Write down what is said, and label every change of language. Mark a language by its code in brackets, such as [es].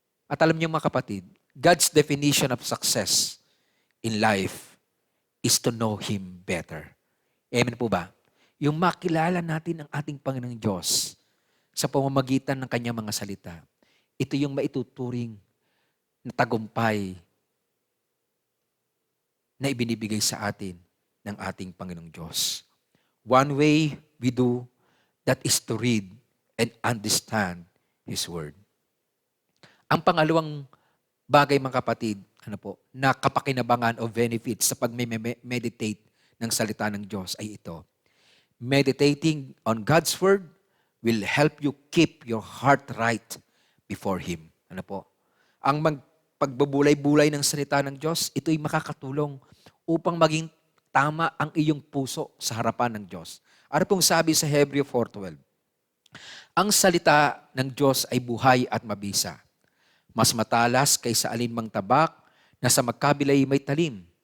[tl] At alam niyo mga kapatid, [en] God's definition of success in life is to know Him better. [tl] Amen po ba? Yung makilala natin ang ating Panginoong Diyos sa pamamagitan ng kanyang mga salita. Ito yung maituturing na tagumpay na ibinibigay sa atin ng ating Panginoong Diyos. [en] One way we do that is to read and understand His Word. [tl] Ang pangalawang bagay, mga kapatid, na kapakinabangan o benefit sa pag-meditate ng salita ng Diyos ay ito. [en] Meditating on God's Word will help you keep your heart right before Him. [tl] Ang pagbubulay-bulay ng salita ng Diyos, ito'y makakatulong upang maging tama ang iyong puso sa harapan ng Diyos. Ano pong sabi sa Hebreo 4:12? Ang salita ng Diyos ay buhay at mabisa. Mas matalas kaysa alinmang tabak na sa magkabilay may talim.